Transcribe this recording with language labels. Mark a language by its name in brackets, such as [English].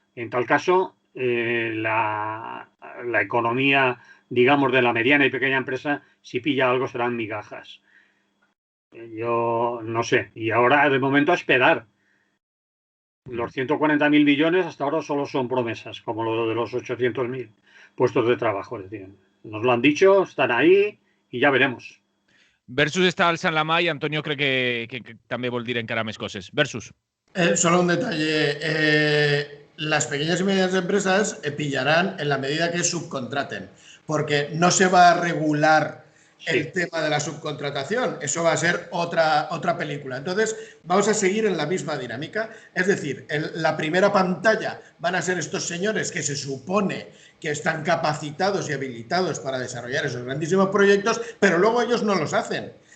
[Spanish] En tal caso, la economía, digamos, de la mediana y pequeña empresa, si pilla algo serán migajas. Yo no sé. Y ahora, de momento, a esperar. Los 140.000 millones hasta ahora solo son promesas, como lo de los 800.000 puestos de trabajo. Es decir, nos lo han dicho, están ahí y ya veremos. [Catalan] Versus està alçant la mà i Antonio crec que també vol dir encara més coses. Versus. [Spanish] Solo un detalle. Las pequeñas y medianas empresas pillarán en la medida que subcontraten, porque no se va a regular el tema de la subcontratación. Eso va a ser otra película. Entonces, vamos a seguir en la misma dinámica. Es decir, la primera pantalla van a ser estos señores que se supone que están capacitados y habilitados para desarrollar esos grandísimos proyectos, pero luego ellos no los hacen.